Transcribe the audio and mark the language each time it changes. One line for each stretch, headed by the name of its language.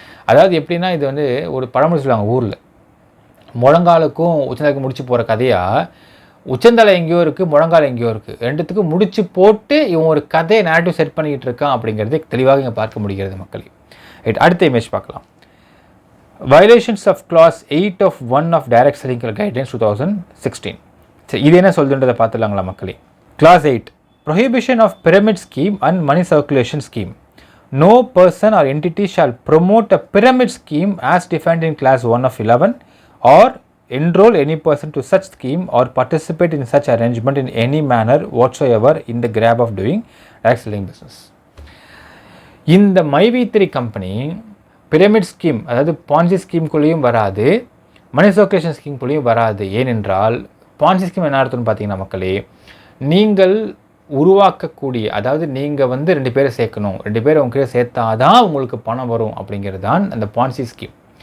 Tamil: அதாவது எப்படின்னா, இது வந்து ஒரு பழமொழி சொல்லுவாங்க ஊரில், முழங்காலுக்கும் உச்சந்தலைக்கும் முடிச்சு போகிற கதையாக உச்சந்தலை எங்கேயோ இருக்குது, முழங்கால் எங்கேயோ இருக்குது, ரெண்டுத்துக்கும் முடிச்சு போட்டு இவன் ஒரு கதையை நேரட்டிவ் செட் பண்ணிக்கிட்டு இருக்கான் அப்படிங்கிறதே தெளிவாக இங்கே பார்க்க முடிகிறது மக்களே. அடுத்த இமேஜ் பார்க்கலாம்.
English: Violations of class 8 of 1 of direct selling guidelines 2016.
Tamil: சரி, இது என்ன சொல்லுன்றதை பார்த்துலாங்களா மக்களே.
English: Class 8, prohibition of pyramid scheme and money circulation scheme. No person or entity shall promote a pyramid scheme as defined in class 1 of 11 or enroll any person to such scheme or participate in such arrangement in any manner whatsoever in the grab of doing direct selling business.
Tamil: இந்த மைவி3 company pyramid scheme, அதாவது Ponzi ஸ்கீம்குள்ளேயும் வராது, மணி circulation ஸ்கீம்குள்ளேயும் வராது. ஏனென்றால் Ponzi scheme என்ன அர்த்தம்னு பார்த்தீங்கன்னா மக்களே, நீங்கள் உருவாக்கக்கூடிய, அதாவது நீங்கள் வந்து 2 பேரை சேர்க்கணும், 2 பேரை உங்ககிட்ட சேர்த்தாதான் உங்களுக்கு பணம் வரும் அப்படிங்கிறது தான் அந்த பான்சி ஸ்கீம்.